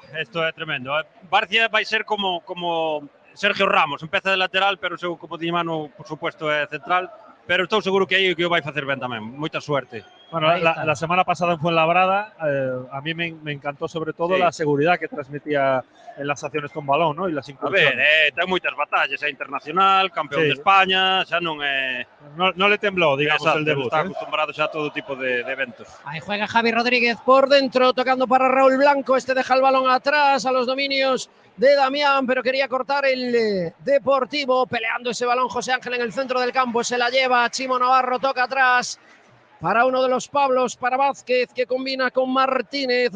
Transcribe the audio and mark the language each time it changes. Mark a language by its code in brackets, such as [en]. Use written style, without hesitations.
[es] Esto es tremendo. Barcia va a ser como Sergio Ramos, empeza de lateral, pero según como tiña mano, por supuesto, é central. [gl] Pero estou seguro que aí que o vai facer ben tamén. Moita suerte. [es] Bueno, la semana pasada en Fuenlabrada, a mí me encantó sobre todo la seguridad que transmitía en las acciones con balón, ¿no? Y las incursiones. [gl] A ver, ten moitas batallas, é internacional, campeón de España, xa non é... [es] No le tembló, digamos, el debut. Está acostumbrado xa a todo tipo de eventos. Ahí juega Javi Rodríguez por dentro, tocando para Raúl Blanco. Este deja el balón atrás a los dominios de Damián, pero quería cortar el Deportivo, peleando ese balón José Ángel en el centro del campo, se la lleva Chimo Navarro, toca atrás para uno de los Pablos, para Vázquez, que combina con Martínez.